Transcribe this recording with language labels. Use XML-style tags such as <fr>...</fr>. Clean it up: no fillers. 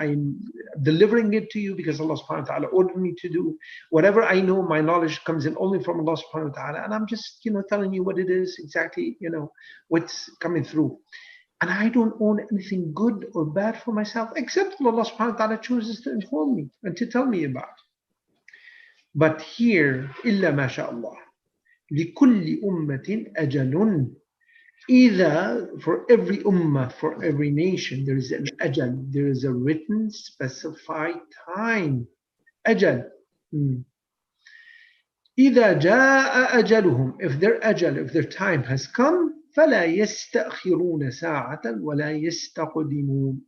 <en>I am delivering it to you because Allah subhanahu wa ta'ala ordered me to do. Whatever I know, my knowledge comes in only from Allah subhanahu wa ta'ala. And I'm just, telling you what it is exactly, what's coming through. And I don't own anything good or bad for myself, except what Allah subhanahu wa ta'ala chooses to inform me and to tell me about. But here,</en> <ar>إِلَّا مَا شَاءَ اللَّهِ لِكُلِّ أُمَّةٍ أَجَلٌ.</ar> <en>Either for every ummah, for every nation, there is an ajal, there is a written, specified time. Ajal.</en> <ar>إِذَا جَاءَ أَجَلُهُمْ.</ar> <en>If their ajal, if their time has come,</en> <ar>فَلَا يَسْتَأْخِرُونَ سَاعَةً وَلَا يَسْتَقْدِمُونَ.</ar>